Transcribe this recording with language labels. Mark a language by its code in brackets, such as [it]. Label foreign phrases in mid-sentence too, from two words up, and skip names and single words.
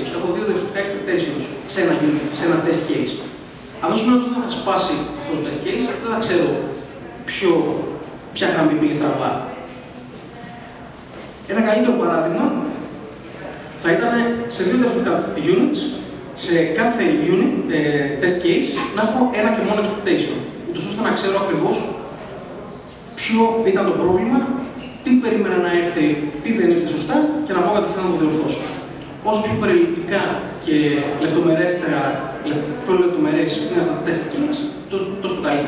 [el] Έχω δύο διαφορετικά expectations σε ένα [en] test case. [el] Αυτό σημαίνει ότι όταν θα σπάσει αυτό το [en] test case, [el] δεν θα ξέρω ποια γραμμή πήγε στραβά. Ένα καλύτερο παράδειγμα θα ήταν σε δύο διαφορετικά units, σε κάθε unit, [en] test case, [el] να έχω ένα και μόνο expectation, ούτως ώστε να ξέρω ακριβώς ποιο ήταν το πρόβλημα, τι περίμενα να έρθει, τι δεν ήρθε σωστά και να πάω κατευθείαν να το διορθώσω. Όσο πιο περιληπτικά και πιο λεπτομερές είναι τα [en] test kits, [el] τόσο το καλύτερο.